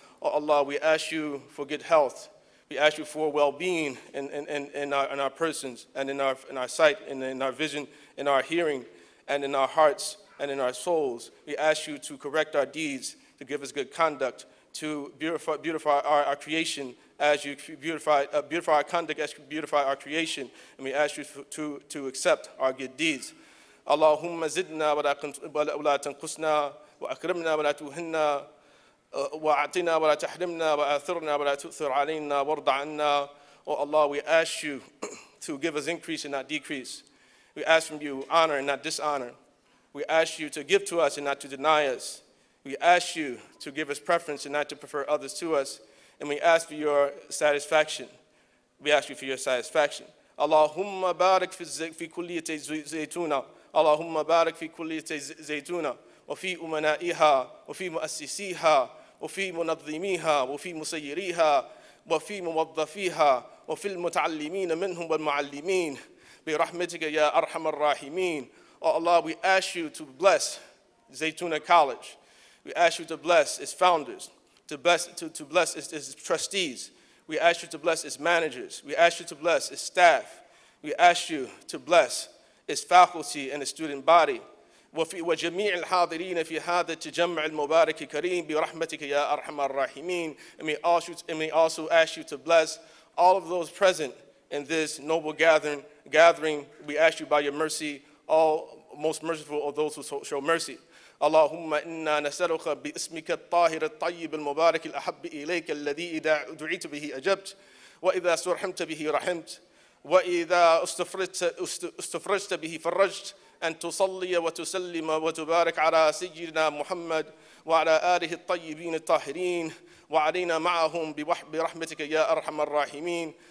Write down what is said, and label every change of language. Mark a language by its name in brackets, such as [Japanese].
[English] Oh Allah, we ask you for good health. We ask you for well-being in our persons and in our sight and in our vision, in our hearing and in our hearts and in our souls. We ask you to correct our deeds, to give us good conduct, to beautify our creation as you beautify our conduct as you beautify our creation. And we ask you to accept our good deeds. [Arabic] اللهم زدنا ولا تنقصنا وأكرمنا ولا توهنا وأعطنا ولا تحرمنا وآثرنا ولا تؤثر علينا وارض عنا. [English] Oh Allah, we ask you to give us increase and not decrease. We ask from you honor and not dishonor. We ask you to give to us and not to deny us. We ask you to give us preference and not to prefer others to us. And we ask for your satisfaction. We ask you for your satisfaction. [Arabic] Allahumma barik fi kulliyati Zaytuna. اللهم بارك في كلية زيتونة وفي أمنائها وفي مؤسسيها وفي منظميها وفي مسيريها وفي موظفيها وفي المتعلمين منهم والمعلمين برحمتك يا أرحم الراحمين. [English] Oh Allah, we ask you to bless Zaytuna College. We ask you to bless its founders, to bless its trustees. We ask you to bless its managers. We ask you to bless its staff. We ask you to bless its faculty and its student body. [Arabic] وجميع الحاضرين في هذا التجمع المبارك الكريم برحمتك يا أرحم الراحمين. [English] And we also ask you to bless all of those present in this noble gathering. We ask you by your mercy, all most merciful of those who show mercy. [Arabic] اللهم إنا نسألك باسمك الطاهر الطيب المبارك الأحب إليك الذي إذا دعيت به أجبت وإذا استرحمت به رحمت وإذا استفرجت به فرجت أن تصلي وتسلم وتبارك على سيدنا محمد وعلى آله الطيبين الطاهرين وعلينا معهم برحمتك يا أرحم الراحمين.